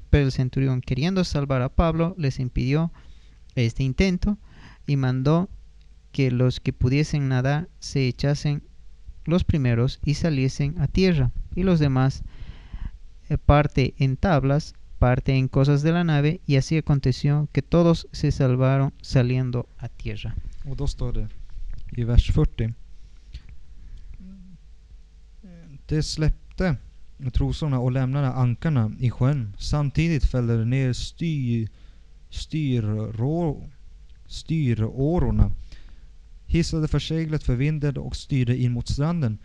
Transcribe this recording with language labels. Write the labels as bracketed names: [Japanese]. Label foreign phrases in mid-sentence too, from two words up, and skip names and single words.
[Spanish] Pero el centurión, queriendo salvar a Pablo, les impidió este intento y mandó que los que pudiesen nadar se echasen los primeros y saliesen a tierra, y los demás parte en tablas, parte en cosas de la nave, y así aconteció que todos se salvaron saliendo a tierra. [Swedish] Och då står det i vers 40. Det släppte trosorna och lämnade ankarna i sjön. Samtidigt fällde de ner styrårorna, hissade förseglet för vinden och styrde in mot stranden.